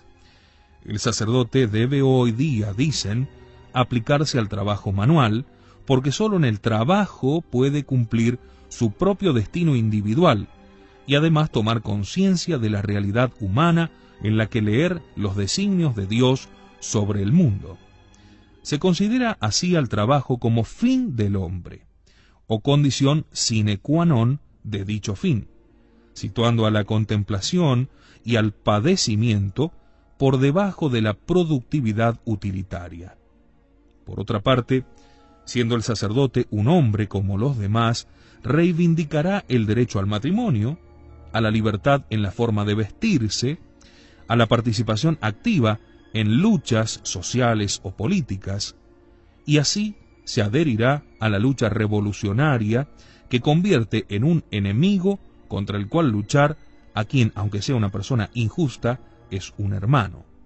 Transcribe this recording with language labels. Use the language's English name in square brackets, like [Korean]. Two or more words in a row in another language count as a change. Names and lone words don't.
[Spanish] El sacerdote debe hoy día, dicen, aplicarse al trabajo manual, porque sólo en el trabajo puede cumplir su propio destino individual, y además tomar conciencia de la realidad humana en la que leer los designios de Dios sobre el mundo. Se considera así al trabajo como fin del hombre, o condición [Latin] sine qua non [Spanish] de dicho fin, situando a la contemplación y al padecimiento por debajo de la productividad utilitaria. Por otra parte, siendo el sacerdote un hombre como los demás, reivindicará el derecho al matrimonio, a la libertad en la forma de vestirse, a la participación activa en luchas sociales o políticas, y así se adherirá a la lucha revolucionaria que convierte en un enemigo contra el cual luchar a quien, aunque sea una persona injusta, es un hermano.